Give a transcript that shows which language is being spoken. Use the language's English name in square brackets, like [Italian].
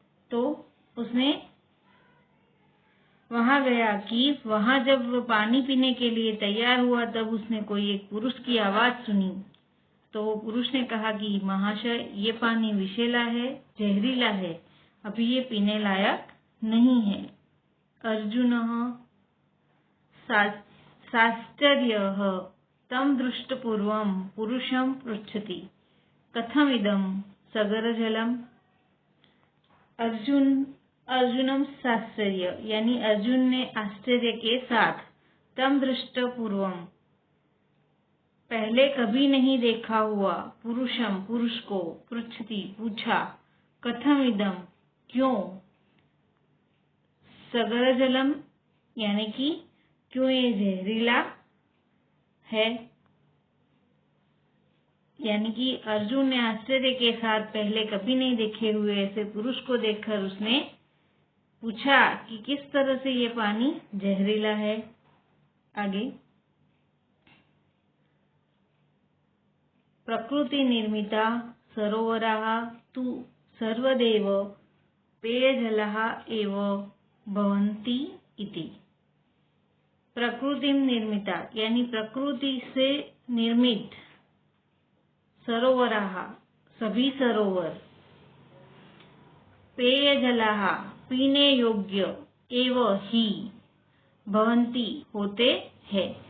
[Hindi] तो उसने वहां गया कि वहां जब वो पानी पीने के लिए तैयार हुआ तब उसने कोई एक पुरुष की आवाज सुनी। तो वो पुरुष ने कहा कि महाशय ये पानी विषैला है, जहरीला है, अभी ये पीने लायक नहीं है। [Sanskrit] अर्जुनः साश्चर्यः तं दृष्टपूर्वं पुरुषं पृच्छति कथमिदं सगरजलम्। [Hindi] अर्जुनम [Sanskrit] साश्चर्य [Hindi] यानी अर्जुन ने आश्चर्य के साथ, [Sanskrit] तम दृष्ट पूर्वम [Hindi] पहले कभी नहीं देखा हुआ, [Sanskrit] पुरुषम [Hindi] पुरुष को, [Sanskrit] पृच्छति [Hindi] पूछा, [Sanskrit] कथम इदम [Hindi] क्यों, [Sanskrit] सगर जलम [Hindi] यानी कि क्यों ये जहरीला है। यानी कि अर्जुन ने आश्चर्य के साथ पहले कभी नहीं देखे हुए ऐसे पुरुष को देखकर उसने पूछा कि किस तरह से ये पानी जहरीला है। [Sanskrit] आगे, प्रकृति निर्मिता सरोवराः तु सर्वदेव पेयजलाः एव भवन्ति इति। प्रकृति निर्मिता [Hindi] यानी प्रकृति से निर्मित [Sanskrit] सरोवराः [Hindi] सभी सरोवर, [Sanskrit] पेयजलाः [Hindi] पीने योग्य, [Sanskrit] एव [Hindi] ही [Sanskrit] भवन्ति [Hindi] होते हैं।